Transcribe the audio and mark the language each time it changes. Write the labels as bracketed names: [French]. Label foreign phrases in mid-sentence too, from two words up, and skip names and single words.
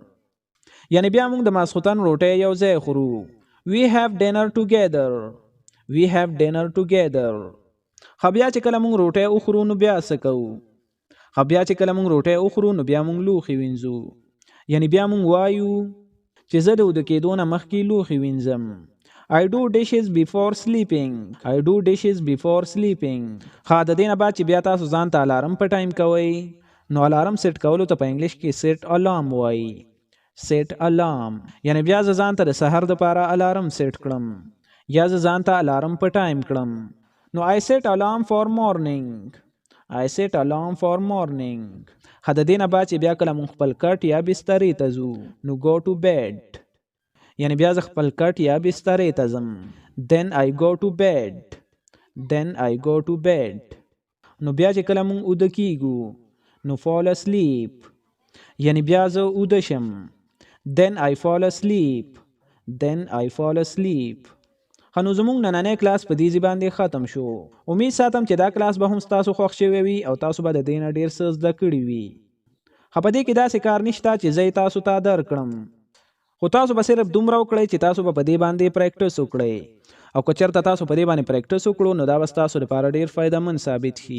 [Pashto] یعنی بیا مونږ د ماسخوتن روټۍ یو ځای خورو [English] we have dinner together we have dinner together [Pashto] خو بیا چې کله مونږ روټۍ وخورو نو بیا څه کوو خو بیا چې کله مونږ روټۍ وخورو نو بیا مونږ لوښي وینځو یعنی بیا مونږ وایو چې زه د وده کېدو نه مخکې لوښي وینځم [English] I do dishes before sleeping I do dishes before sleeping [Pashto] خو د دې نه بعد چې بیا تاسو ځان ته الارم په ټایم کوئ نو الارم سیټ کولو ته په انګلیش کې [English] set alarm [Pashto] وایي [English] set alarm [Pashto] یعنی بیا زه ځان ته د سحر دپاره الارم سیټ کړم یا زه ځان ته الارم په ټایم کړم نو [English] I set alarm for morning I set alarm for morning [Pashto] خو د دې نه بعد چې بیا کله مونږ خپل کټ یا بسترې ته ځو نو [English] go to bed [Pashto] یعنی بیا زه خپل کټ یا بسترې ته ځم [English] then I go to bed then I go to bed [Pashto] نو بیا چې کله مونږ اوده کیږو نو [English] fall asleep [Pashto] یعنی بیا زه اوده شم. [English] then I fall asleep [Pashto] نو زموږ نننی کلاس په دې باندې ختم شو. امید ساتم چې دا کلاس به هم تاسو خوښ شوی وي او تاسو به د دې نه ډیر څه زده کړي وي. خو په دې کې داسې کار نشته چې زه تاسو ته درکړم، خو تاسو به صرف دومره وکړئ چې تاسو به په دې باندې پریکټس وکړئ، او که چېرته تاسو په دې باندې پریکټس وکړو نو دا به ستاسو لپاره ډیر فایدهمند ثابت شي.